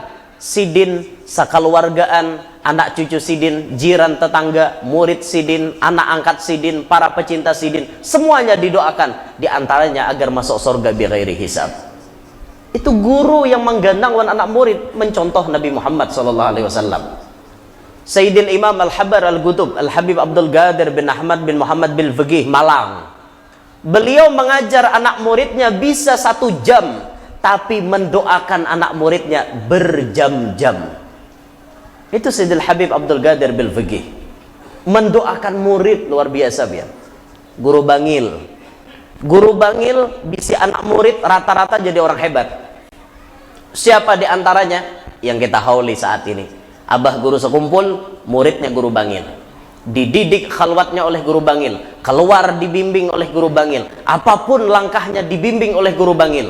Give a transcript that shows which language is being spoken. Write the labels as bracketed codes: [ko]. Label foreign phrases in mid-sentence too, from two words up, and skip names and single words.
[bjn] Sidin, sakaluargaan, anak cucu sidin, jiran tetangga, murid sidin, anak angkat sidin, para pecinta sidin, semuanya didoakan. [id] Di antaranya agar masuk surga [ar] bighairi hisab. [id] Itu guru yang menggandang wan anak murid, mencontoh Nabi Muhammad SAW. Sayyidil Imam Al-Habar Al-Qutub Al-Habib Abdul Qadir bin Ahmad bin Muhammad bin Faqih Malang. Beliau mengajar anak muridnya bisa 1 jam, tapi mendoakan anak muridnya berjam-jam. Itu Sayyidil Habib Abdul Qadir bil Faqih. Mendoakan murid luar biasa biar. Guru bangil. [bjn] Guru bangil bisi anak murid rata-rata jadi orang hebat. [id] Siapa di antaranya yang kita hauli saat ini? Abah guru sekumpul, muridnya guru bangil. Dididik khalwatnya oleh guru bangil, keluar dibimbing oleh guru bangil, apapun langkahnya dibimbing oleh guru bangil.